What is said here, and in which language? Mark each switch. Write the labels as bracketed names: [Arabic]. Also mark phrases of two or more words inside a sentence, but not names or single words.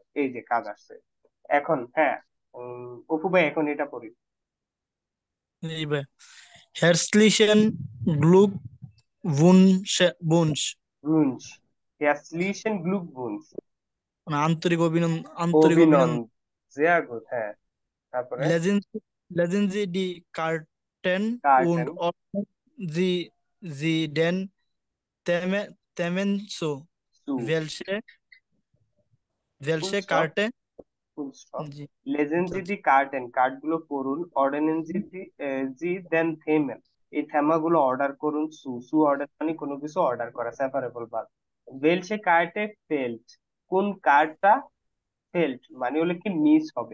[Bangla] এই যে কাজ আসছে এখন। হ্যাঁ, অপু ভাই এখন এটা পড়ি। [German] Liebe. Herzlichen Glückwunsch. Wunsch, herzlichen Glückwunsch, [Bangla] মানে আন্তরিক অভিনন্দন, অভিনন্দন। [German] sehr gut, [Bangla] হ্যাঁ। তারপরে [German] Lesen Sie die Karten und কার্টেন, ordnen Sie den Themen zu. সু, Welche [English] full stop, [German] Karte? [English] full stop. [Bangla] জি [German] Lesen Sie die Karten, [Bangla] কার্ড গুলো পড়ুন। [German] Ordnen Sie den Themen, [Bangla] এই থেমা গুলো অর্ডার করুন। সু, সু অর্ডার মানে কোনো কিছু অর্ডার করা, [English] separable verb. [German] Welche Karte fehlt, [Bangla] কোন কার্ডটা ফেল্ট মানে হলো কি মিস হবে।